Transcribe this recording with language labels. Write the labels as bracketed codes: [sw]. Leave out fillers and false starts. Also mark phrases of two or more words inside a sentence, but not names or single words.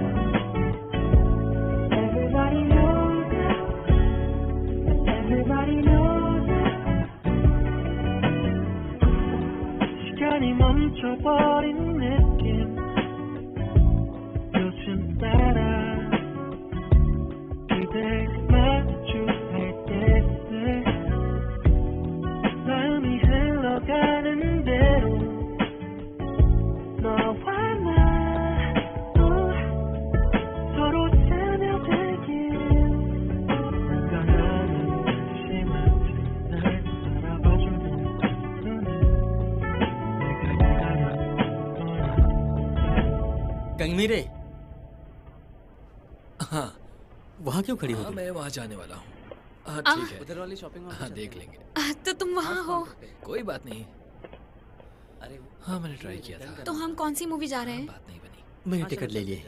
[en] Everybody knows it. Everybody knows it. [ko] 시간이 멈춰버린 느낌. 요즘 따라 그댈 마주할 때들 마음이 흘러가는 대로 너와 나 서로 스며들길 변하는 심한 날 바라봐주는 눈은 내가 기다렸던 거야। [hi] कंगमीरे, हाँ वहाँ क्यों खड़ी हो हाँ, तुम? मैं वहाँ जाने वाला हूँ। हाँ ठीक है, उधर वाली शॉपिंग मॉल हाँ पे देख चलते हैं। लेंगे। तो तुम वहाँ हो? कोई बात नहीं। अरे हाँ मैंने ट्राई किया था। तो हम कौन सी मूवी जा रहे हैं? बात नहीं बनी। मैंने टिकट ले लिए।